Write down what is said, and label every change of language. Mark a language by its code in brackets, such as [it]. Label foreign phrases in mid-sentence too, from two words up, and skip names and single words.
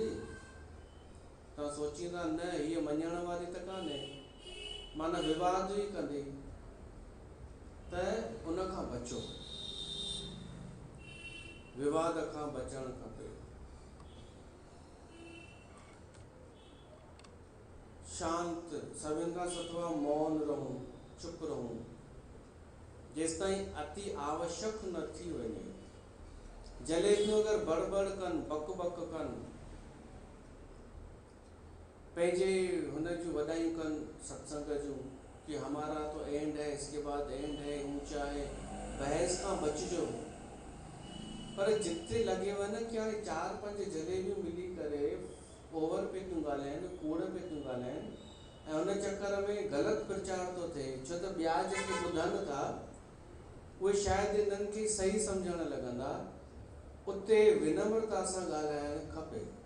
[sd] तव्हां सोचींदा न हीअ मञण वारी त कान्हे, माना विवाद ई कंदी, त उन खां बचो, विवाद खां बचणु खपे। शांत, सभिनि खां सुठो आहे मौन रहूं, चुप रहूं, जेसि ताईं अति आवश्यक न थी वञे। जलेबियूं अगरि बड़बड़ कनि, बक बक कनि, पंहिंजे हुन जूं वॾाइयूं कनि सत्संग जूं [hi] कि हमारा तो एंड है, इसके बाद एंड है, ऊंचा है, [sd] बहस खां बचिजो। पर जिते लॻेव न कि हाणे 4-5 जलेबियूं मिली करे ओवर पे थियूं ॻाल्हाइनि, कूड़ पे थियूं ॻाल्हाइनि, ऐं हुन चक्कर में ग़लति प्रचार थो थिए, छो त ॿिया जेके ॿुधनि था उहे शायदि इन्हनि खे सही सम्झण लॻंदा, उते विनम्रता सां ॻाल्हाइणु खपे।